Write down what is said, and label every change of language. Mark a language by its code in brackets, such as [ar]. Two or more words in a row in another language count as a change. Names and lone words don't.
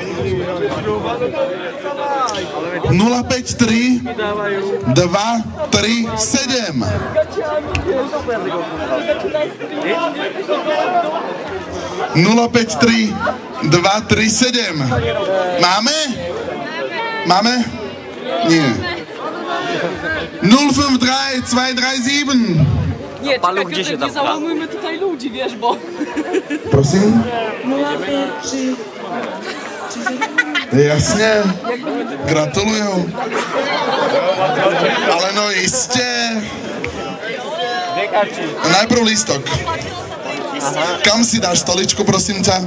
[sk] 053 237. 053 237. Máme? Máme? Nie. 053 237. [pl] Nie, czekaj, nie załamujmy tutaj ludzi, wiesz, bo... [sk] Prosím? 053. Jasne. Gratulujem. Ale no iste. Najprv lístok. Kam si dáš stoličku, prosím ťa?